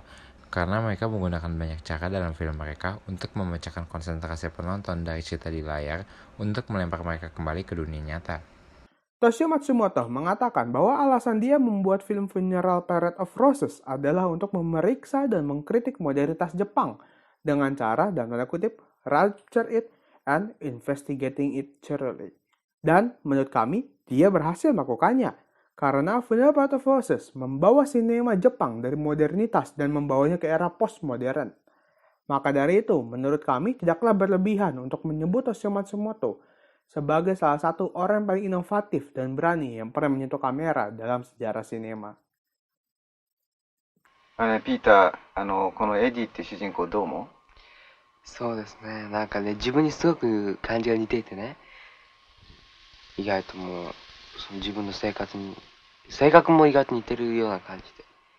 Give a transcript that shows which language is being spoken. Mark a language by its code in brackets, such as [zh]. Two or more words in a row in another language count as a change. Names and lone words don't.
[id] Karena mereka menggunakan banyak cara dalam film mereka untuk memecahkan konsentrasi penonton dari cerita di layar untuk melempar mereka kembali ke dunia nyata. Toshio Matsumoto mengatakan bahwa alasan dia membuat film Funeral Parade of Roses adalah untuk memeriksa dan mengkritik modernitas Jepang dengan cara, dan tanda kutip, [en] rapture it and investigating it thoroughly. [id] Dan menurut kami, dia berhasil melakukannya. Karena Funeral Parade of Roses membawa sinema Jepang dari modernitas dan membawanya ke era postmodern. Maka dari itu, menurut kami tidaklah berlebihan untuk menyebut Toshio Matsumoto sebagai salah satu orang yang paling inovatif dan berani yang pernah menyentuh kamera dalam sejarah sinema. [ja] ピーター、このエディって主人公どう思う？そうですね、なんかね、自分にすごく感じが似ていてね、意外ともうその自分の生活に、性格も意外と似てるような感じで。